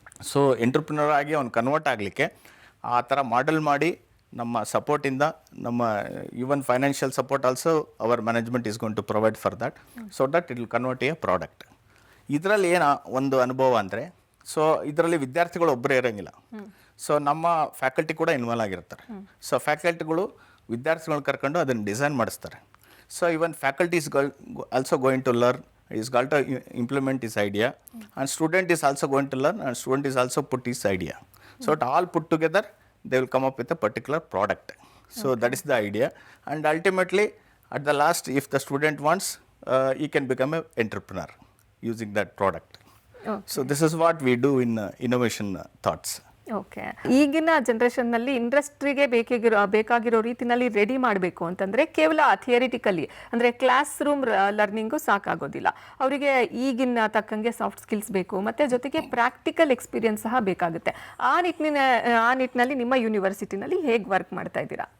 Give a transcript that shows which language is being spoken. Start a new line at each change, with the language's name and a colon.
Kannada: So entrepreneur ಆಗಿ ಅವ್ನು convert ಆಗಲಿಕ್ಕೆ ಆ ಥರ ಮಾಡೆಲ್ ಮಾಡಿ ನಮ್ಮ ಸಪೋರ್ಟಿಂದ ನಮ್ಮ
English: Even financial support also our management is going to provide for that. So that it will convert a product.
Kannada: ಇದರಲ್ಲಿ ಏನು ಒಂದು ಅನುಭವ ಅಂದರೆ, ಸೊ ಇದರಲ್ಲಿ ವಿದ್ಯಾರ್ಥಿಗಳು ಒಬ್ಬರೇ ಇರೋಂಗಿಲ್ಲ. ಸೊ ನಮ್ಮ ಫ್ಯಾಕಲ್ಟಿ ಕೂಡ ಇನ್ವಾಲ್ವ್ ಆಗಿರ್ತಾರೆ. ಸೊ ಫ್ಯಾಕಲ್ಟಿಗಳು ವಿದ್ಯಾರ್ಥಿಗಳನ್ನ ಕರ್ಕೊಂಡು ಅದನ್ನು ಡಿಸೈನ್ ಮಾಡಿಸ್ತಾರೆ.
English: So even faculty is also going to learn, is going to implement his idea, and student is also going to learn, and student is also put his idea. So it all put together, they will come up with a particular product. So that is the idea, and ultimately at the last, if the student wants, he can become an entrepreneur using that product. So this is what we do in innovation thoughts.
Kannada: Okay, ಈಗಿನ ಜನ್ರೇಷನ್ನಲ್ಲಿ ಇಂಡಸ್ಟ್ರಿಗೆ ಬೇಕಾಗಿರೋ ರೀತಿನಲ್ಲಿ ready ಮಾಡಬೇಕು ಅಂತಂದರೆ ಕೇವಲ theoretically ಅಂದರೆ class room learning ಸಾಕಾಗೋದಿಲ್ಲ. ಅವರಿಗೆ ಈಗಿನ ತಕ್ಕಂಗೆ ಸಾಫ್ಟ್ ಸ್ಕಿಲ್ಸ್ ಬೇಕು, ಮತ್ತು ಜೊತೆಗೆ ಪ್ರಾಕ್ಟಿಕಲ್ ಎಕ್ಸ್ಪೀರಿಯನ್ಸ್ ಸಹ ಬೇಕಾಗುತ್ತೆ. ಆ ನಿಟ್ಟಿನಲ್ಲಿ ನಿಮ್ಮ ಯೂನಿವರ್ಸಿಟಿನಲ್ಲಿ ಹೇಗೆ ವರ್ಕ್ ಮಾಡ್ತಾ ಇದ್ದೀರಾ?